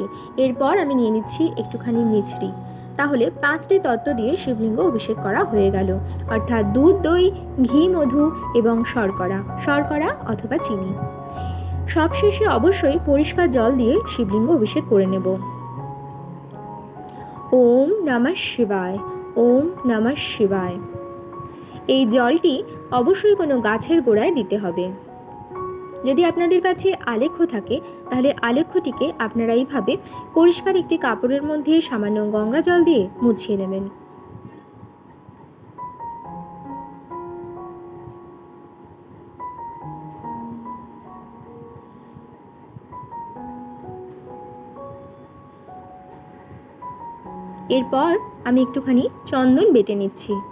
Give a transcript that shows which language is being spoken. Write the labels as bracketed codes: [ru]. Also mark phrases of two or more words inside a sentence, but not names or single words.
[bn] এরপর আমি নিয়ে নিচ্ছি একটুখানি মিছরি। তাহলে 5টি তত্ত্ব দিয়ে শিবলিঙ্গ অভিষেক করা হয়ে গেল, অর্থাৎ দুধ, দই, ঘি, মধু এবং শর্করা অথবা চিনি। সবশেষে অবশ্যই পরিষ্কার জল দিয়ে শিবলিঙ্গ অভিষেক করে নেব। [sa] ওম নমঃ শিবায়, ওম নমঃ শিবায়। [bn] এই জলটি অবশ্যই কোনো গাছের গোড়ায় দিতে হবে। যদি আপনাদের কাছে আলেখ্য থাকে তাহলে আলেখ্যটিকে আপনারা এইভাবে পরিষ্কার একটি কাপড়ের মধ্যে সামান্য গঙ্গা জল দিয়ে মুছিয়ে নেবেন। এরপর আমি একটুখানি চন্দন বেটে নিচ্ছি।